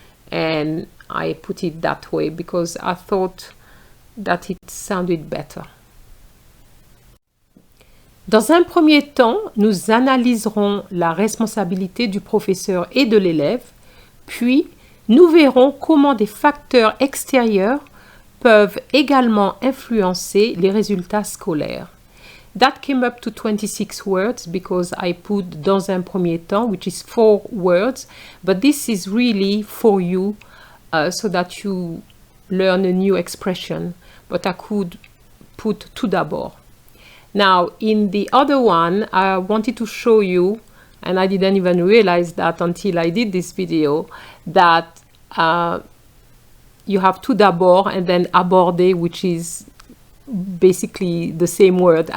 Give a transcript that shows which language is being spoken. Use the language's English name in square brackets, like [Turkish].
[English] And I put it that way because I thought that it sounded better. [French] Dans un premier temps, nous analyserons la responsabilité du professeur et de l'élève, puis nous verrons comment des facteurs extérieurs peuvent également influencer les résultats scolaires. [English] That came up to 26 words because I put [French] dans un premier temps, [English] which is 4 words, but this is really for you so that you learn a new expression, but I could put [French] tout d'abord. [English] Now, in the other one, I wanted to show you, and I didn't even realize that until I did this video, that you have [French] tout d'abord [English] and then aborder, which is basically the same word.